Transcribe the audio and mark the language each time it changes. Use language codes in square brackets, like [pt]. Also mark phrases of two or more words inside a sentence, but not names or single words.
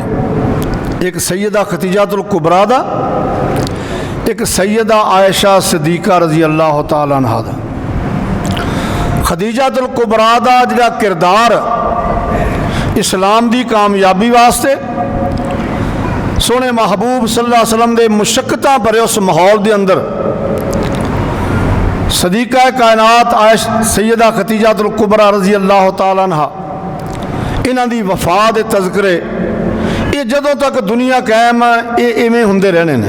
[pa] اک سیدہ خدیجۃ الکبریٰ دا، اک سیدہ عائشہ صدیقہ [ar] رضي الله تعالى عنها [pa] دا. خدیجۃ الکبریٰ دا جہڑا کردار اسلام دی کامیابی واسطے سوہنے محبوب [ar] صلى الله عليه وسلم [pa] دے مشقتاں بھرے اس ماحول دے اندر صدیقہ کائنات سیدہ خدیجۃ الکبریٰ [ar] رضي الله تعالى عنها [pa] اینہاں دی وفا دے تذکرے ایہہ جدوں تک دنیا قائم اے ایہہ انج ہندے رہنے نے.